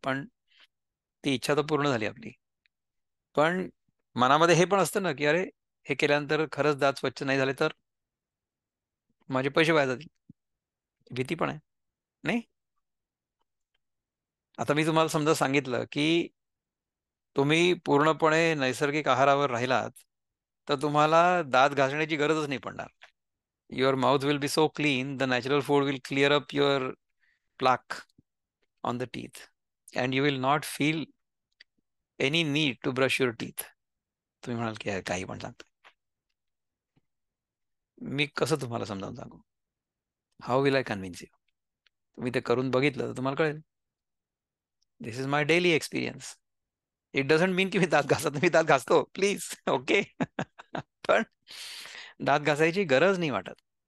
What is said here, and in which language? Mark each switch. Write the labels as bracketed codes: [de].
[mr] पण ती इच्छा तर पूर्ण झाली आपली. पण मनामध्ये हे पण असतं ना, की अरे हे केल्यानंतर खरंच दात स्वच्छ नाही झाले तर माझे पैसे वाया जातील. भीती पण आहे, नाही? आता मी तुम्हाला समजा सांगितलं, की तुम्ही पूर्णपणे नैसर्गिक आहारावर राहिलात, तर तुम्हाला दात घासण्याची गरजच नाही पडणार. [en] Your mouth will be so clean, the natural food will clear up your plaque on the teeth, and you will not feel any need to brush your teeth. [mr] तुम्ही म्हणाल की "यार, काही पण सांगतो." मी कसं तुम्हाला समजावून सांगू? [en] How will I convince you? [mr] तुम्ही ते करून बघितलं तर तुम्हाला कळेल. [en] This is my daily experience. It doesn't mean [mr] की मी दात घासत नाही. मी दात घासतो प्लीज. ओके. पण दात घासायची गरज नाही वाटत.